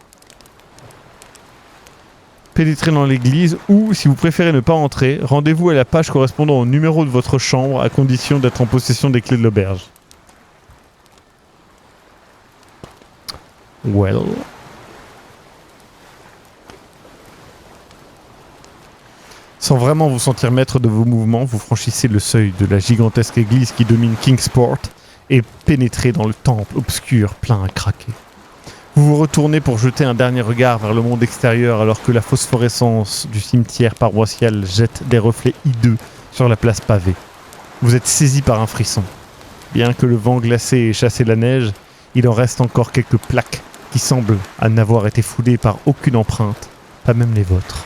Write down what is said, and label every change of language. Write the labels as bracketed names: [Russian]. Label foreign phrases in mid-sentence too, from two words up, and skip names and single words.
[French] Pénétrez dans l'église ou, si vous préférez ne pas entrer, rendez-vous à la page correspondant au numéro de votre chambre à condition d'être en possession des clés de l'auberge. Well. Sans vraiment vous sentir maître de vos mouvements, vous franchissez le seuil de la gigantesque église qui domine Kingsport et pénétrez dans le temple obscur plein à craquer. Vous vous retournez pour jeter un dernier regard vers le monde extérieur alors que la phosphorescence du cimetière paroissial jette des reflets hideux sur la place pavée. Vous êtes saisi par un frisson. Bien que le vent glacé ait chassé la neige, il en reste encore quelques plaques qui semblent n'avoir été foulées par aucune empreinte, pas même les vôtres.